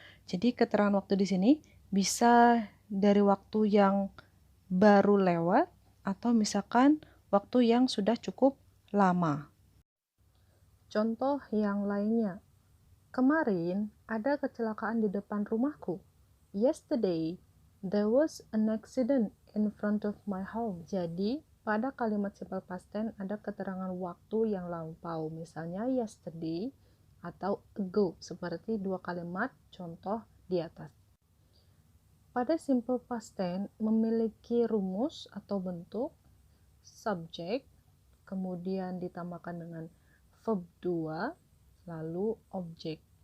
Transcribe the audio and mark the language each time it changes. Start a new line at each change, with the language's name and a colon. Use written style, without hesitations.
Indonesian: Jadi keterangan waktu di sini bisa dari waktu yang baru lewat atau misalkan waktu yang sudah cukup lama. Contoh yang lainnya. Kemarin ada kecelakaan di depan rumahku.
English: Yesterday, there was an accident in front of my home.
Indonesian: Jadi, pada kalimat simple past tense ada keterangan waktu yang lampau, misalnya yesterday atau ago, seperti dua kalimat contoh di atas. Pada simple past tense memiliki rumus atau bentuk subjek, kemudian ditambahkan dengan verb 2, lalu objek.